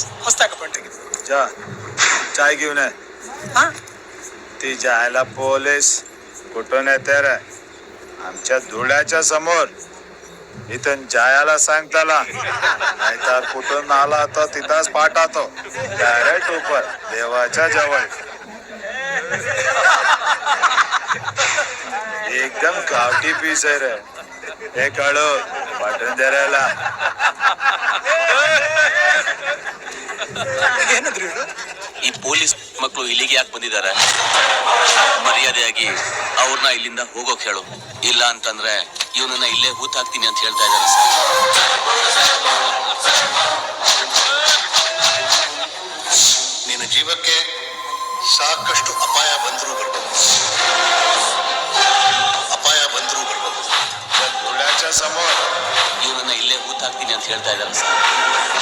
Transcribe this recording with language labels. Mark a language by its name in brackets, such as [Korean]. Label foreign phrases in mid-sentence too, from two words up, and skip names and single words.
[Kannada] ಹೊಸದಾಗಿ ಅಪಾಯಿಂಟ್ ಆಗಿದೆ. [Marathi] जा चाय घेऊन ये. हाँ ती जायला पोलीस कुठून येते रे? आमच्या धुळ्याच्या समोर. इथून जायला सांग त्याला, नाहीतर कुठून आला तर तिथंच पाठवतो डायरेक्ट ऊपर देवाच्या जवळ. एकदम गावठी पीस आहे रे. हे कळू पाठवून द्यायला. [Kannada] ಏನಂದ್ರಿ ಇವರು? ಈ ಪೊಲೀಸ್ ಮಕ್ಕಳು ಇಲ್ಲಿಗೆ ಯಾಕೆ ಬಂದಿದ್ದಾರೆ? ಮರ್ಯಾದೆಯಾಗಿ ಅವ್ರನ್ನ ಇಲ್ಲಿಂದ ಹೋಗೋಕ್ ಹೇಳು. ಇಲ್ಲ ಅಂತಂದ್ರೆ ಇವನನ್ನ ಇಲ್ಲೇ ಹೂತಾಕ್ತೀನಿ ಅಂತ ಹೇಳ್ತಾ ಇದ್ದಾರೆ ಸರ್. ನಿನ್ನ ಜೀವಕ್ಕೆ ಸಾಕಷ್ಟು ಅಪಾಯ ಬಂದರೂ ಬರ್ಬೋದು. [Marathi] धुळ्याच्या समोर [Kannada] ಇವನನ್ನ ಇಲ್ಲೇ ಹೂತಾಕ್ತೀನಿ ಅಂತ ಹೇಳ್ತಾ ಇದ್ದಾರೆ ಸರ್.